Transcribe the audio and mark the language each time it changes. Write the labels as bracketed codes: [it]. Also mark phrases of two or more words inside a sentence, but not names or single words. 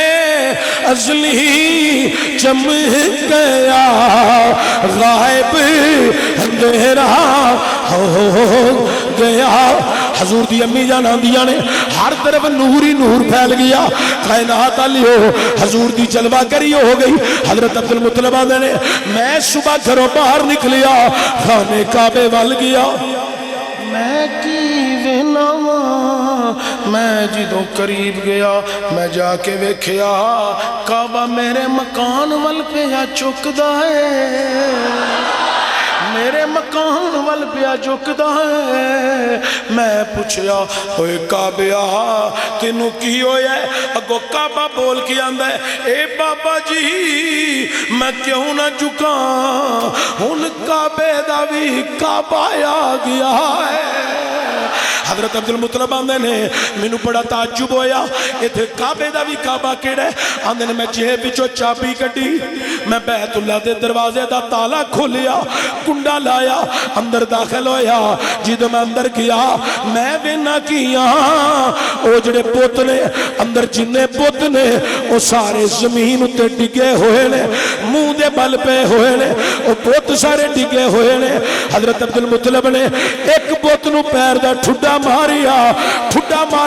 [pa] ازلی چمک گیا غائب اندھیرا ہو گیا حضور دی امی جان آندیاں نے ہر طرف نور ہی نور پھیل گیا کائنات علی ہو حضور دی جلوہ کری ہو گئی حضرت عبدالمطلب آندے نے میں صبح گھروں باہر نکلیا خانے کعبے وال گیا میں کی میں جدوں قریب گیا میں جا کے ویکھیا کعبہ میرے مکان وال پیا چکدا ہے میرے مکان وال پیا چکدا ہے میں پوچھیا ہوئے کعبہ تینوں کی ہویا ہے اگو کعبہ بول کے آندا ہے اے بابا جی میں کیوں نہ جھکا ہن کعبے دا وی کعبہ آ گیا ہے حضرت عبدالمطلب آندے نے مینوں بڑا تعجب ہویا ایتھے کعبے دا بھی کعبہ کیڑا ہے آندے نے میں جیب وچوں چابی کڈی میں بیت اللہ دے دروازے دا تالا کھولیا کنڈا لایا اندر داخل ہویا جدوں میں اندر گیا میں وینا کیا او جڑے بت نے اندر جنے بت نے او سارے زمین تے ڈگے ہوئے نے منہ دے بل پہ ہوئے نے او بت سارے ڈگے ہوئے نے حضرت عبدالمطلب نے ایک بت نو پیر دا ٹھڈا ماریا ٹھڈا مار